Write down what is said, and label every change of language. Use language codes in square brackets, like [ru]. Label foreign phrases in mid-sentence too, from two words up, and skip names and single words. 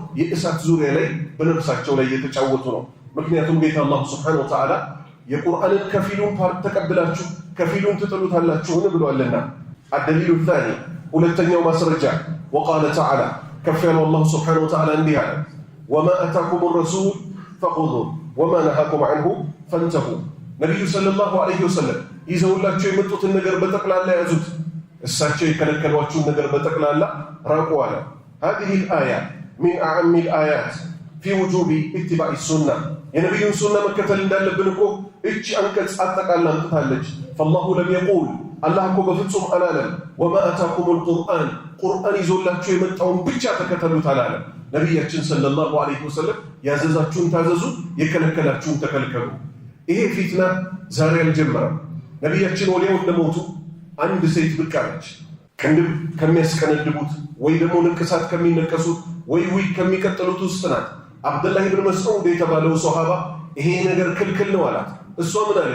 [am] የእሳት ዙሪያ ላይ በነፍሳቸው ላይ እየተጫወቱ ነው። ምክንያቱም ጌታ አላህ [ar] سبحانه وتعالى [am] የቁርአንን ከፊሉን ፓርት ተቀብላችሁ ከፊሉን ትጥሉታላችሁን ብሏልና። [ar] الدليل الثاني [am] ሁለተኛው ማስረጃ [ar] وقال تعالى [am] ከፍ ያለው አላህ [ar] سبحانه وتعالى [am] እንዲህ አለ፣ [ar] وما آتاكم الرسول فخذوه وما نهاكم عنه فانتهوا። [am] ነቢዩ [ar] صلى الله عليه وسلم [am] ይዘውላቸው የመጡትን ነገር በጠቅላላ ያዙት፣ እሳቸው የከለከሏችሁን ነገር በጠቅላላ ራቁ አለ። هذه [ar] الآية من أعم الآيات في وجوب اتباع السنة። [am] የነቢዩን ሱና መከተል እንዳለብን እኮ እቺ አንቀጽ አጠቃላ አምጥታለች። فالله [ar] لم يقول [am] አላህ እኮ በፍጹም አላለም [ar] وما آتاكم [am] القرآن ቁርአን ይዞላችሁ የመጣውን ብቻ ተከተሉት አላለም። ነቢያችን [ar] صلى الله عليه وسلم [am] ያዘዛችሁን ታዘዙ፣ የከለከላችሁን ተከልከሉ። ይሄ ፊትና ዛሬ አልጀመረም። ነቢያችን ወዲያው እንደሞቱ አንድ ሴት ብቅ አለች። ቅንድብ ከሚያስቀነድቡት ወይ ደግሞ ንቅሳት ከሚነቀሱት ወይ ከሚቀጥሉት ውስጥ ናት። አብዱላህ ብን መስዑድ የተባለው ሶሃባ ይሄ ነገር ክልክል ነው አላት። እሷ ምን አለች?